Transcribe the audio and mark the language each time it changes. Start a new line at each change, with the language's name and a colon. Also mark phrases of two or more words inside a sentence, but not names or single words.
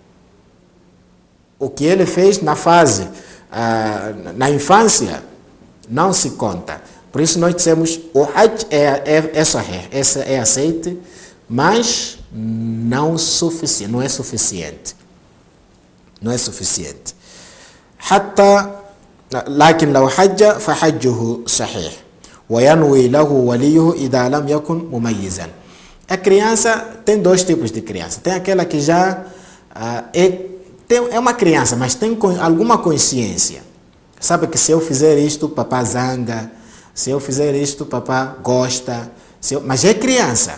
Portuguese: O que ele fez na fase, na infância, não se conta. Por isso nós dissemos, o hajj é sahih, é aceite, mas não é suficiente. Não é suficiente.
Arabic: حتى لكن لو حج فحجه صحيح وينوي له وليه إذا لم يكن مميزا.
Portuguese: A criança tem 2 tipos de criança. Tem aquela que já é uma criança, mas tem alguma consciência. Sabe que se eu fizer isto, papá zanga. Se eu fizer isto, papá gosta. Mas é criança.